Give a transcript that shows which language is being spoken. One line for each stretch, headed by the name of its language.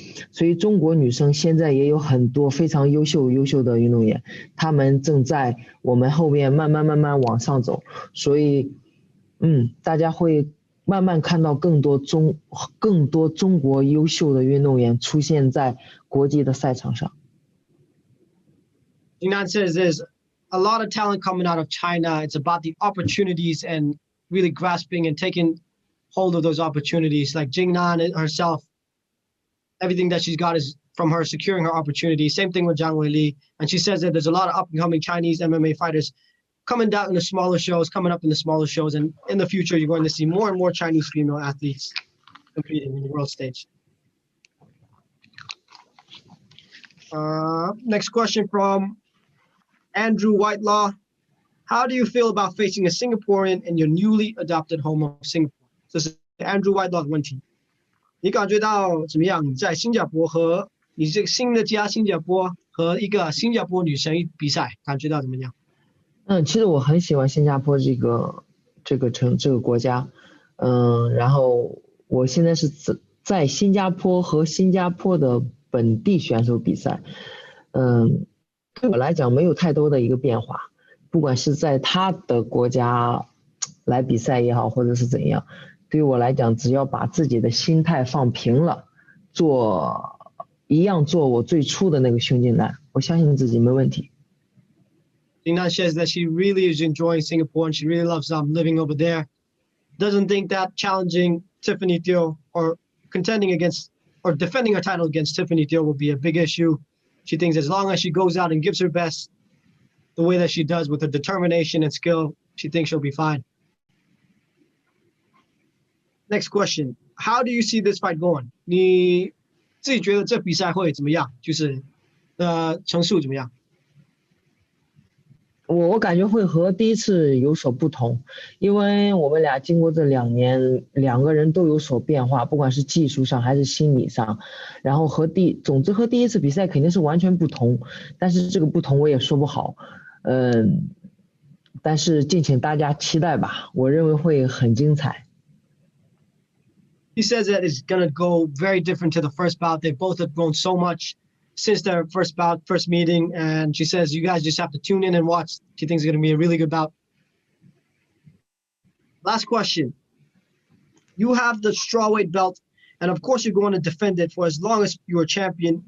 Chinese: 所以中国女生现在也有很多非常优秀的运动员，她们正在我们后面慢慢往上走。所以大家会慢慢看到更多中国优秀的运动员出现在国际的赛场上。
English: Jing Nan says there's a lot of talent coming out of China. It's about the opportunities and really grasping and taking hold of those opportunities. Like Jing Nan herself, everything that she's got is from her securing her opportunities. Same thing with Zhang Weili. And she says that there's a lot of up-and-coming Chinese MMA fighters coming down in the smaller shows, coming up in the smaller shows. And in the future, you're going to see more and more Chinese female athletes competing in the world stage. Next question from Andrew Whitelaw. How do you feel about facing a Singaporean in your newly adopted home of Singapore?
Chinese: 这是 Andrew Whitelaw 的问题。你感觉到怎么样？你在新加坡和你这个新的家新加坡和一个新加坡女生比赛，感觉到怎么样？其实我很喜欢新加坡这个国家，然后我现在是在新加坡和新加坡的本地选手比赛，对我来讲没有太多的一个变化，不管是在他的国家来比赛也好，或者是怎样，对于我来讲，只要把自己的心态放平了，做我最初的那个胸襟男，我相信自己没问题。
English: Jing Nan says that she really is enjoying Singapore and she really loves living over there. Doesn't think that challenging Tiffany Teo or contending against or defending her title against Tiffany Teo will be a big issue. She thinks as long as she goes out and gives her best the way that she does with her determination and skill, she thinks she'll be fine. Next question. How do you see this fight going?
Chinese: 你自己觉得这比赛会怎么样？就是成数怎么样？我感觉会和第一次有所不同，因为我们俩经过这2年，两个人都有所变化，不管是技术上还是心理上，然后总之和第一次比赛肯定是完全不同，但是这个不同我也说不好，但是敬请大家期待吧，我认为会很精彩。
English: He says that it's going to go very different to the first bout. They both have grown so much since their first meeting. And she says, you guys just have to tune in and watch. She thinks it's going to be a really good bout. Last question. You have the strawweight belt, and of course you're going to defend it for as long as you're a champion.